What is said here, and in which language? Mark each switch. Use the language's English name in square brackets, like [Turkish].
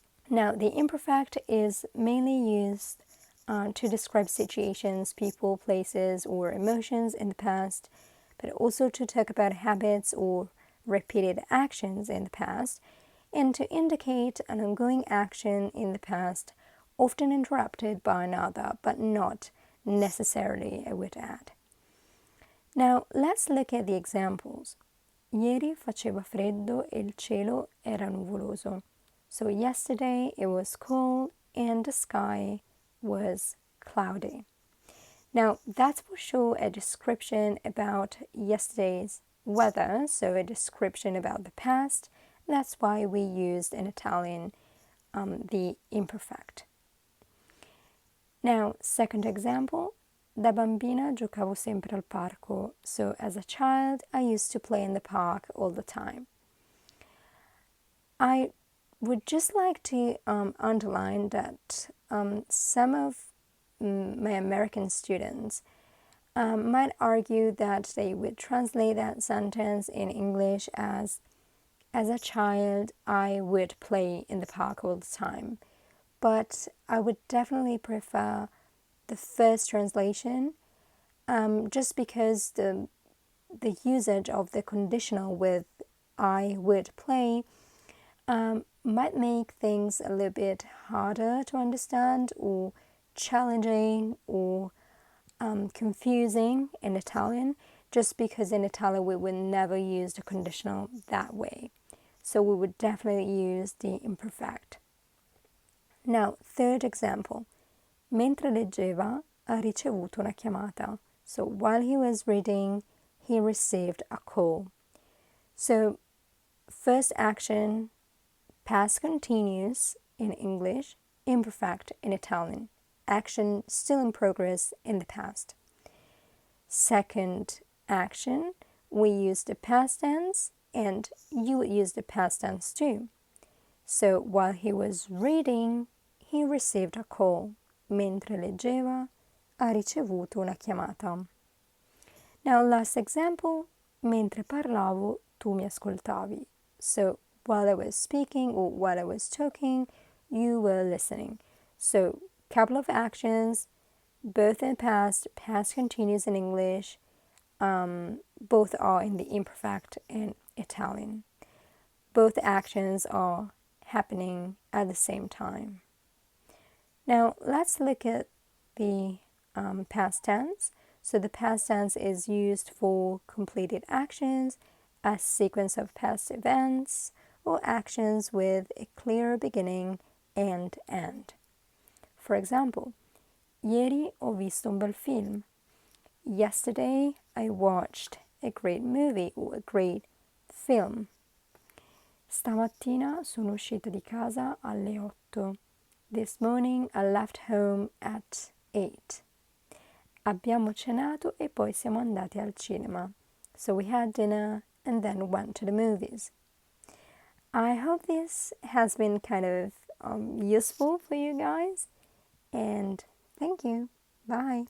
[English] Now, the imperfect is mainly used to describe situations, people, places, or emotions in the past, but also to talk about habits or repeated actions in the past, and to indicate an ongoing action in the past, often interrupted by another, but not necessarily, I would add. Now, let's look at the examples. [Italian] Ieri faceva freddo e il cielo era nuvoloso. [English] So yesterday it was cold and the sky was cloudy. Now, that's for sure a description about yesterday's weather, so a description about the past. That's why we used in Italian the imperfect. Now, second example, [Italian] da bambina giocavo sempre al parco. [English] So as a child, I used to play in the park all the time. I would just like to underline that some of my American students might argue that they would translate that sentence in English as a child, I would play in the park all the time. But I would definitely prefer the first translation, just because the usage of the conditional with I would play might make things a little bit harder to understand or challenging or confusing in Italian, just because in Italian we would never use the conditional that way. So we would definitely use the imperfect. Now, third example. [Italian] Mentre leggeva, ha ricevuto una chiamata. [English] So while he was reading, he received a call. So first action, past continuous in English, imperfect in Italian. Action still in progress in the past. Second action, we use the past tense and you would use the past tense too. So while he was reading, he received a call. [Italian] Mentre leggeva, ha ricevuto una chiamata. [English] Now, last example, [Italian] mentre parlavo, tu mi ascoltavi. [English] So while I was speaking or while I was talking, you were listening. So couple of actions, both in past continuous in English, both are in the imperfect in Italian. Both actions are happening at the same time. Now let's look at the past tense. So the past tense is used for completed actions, a sequence of past events, or actions with a clear beginning and end. For example, [Italian] ieri ho visto un bel film. [English] Yesterday I watched a great movie or a great film. [Italian] Stamattina sono uscita di casa alle 8. [English] This morning I left home at 8. [Italian] Abbiamo cenato e poi siamo andati al cinema. [English] So we had dinner and then went to the movies. I hope this has been kind of useful for you guys. And thank you. Bye.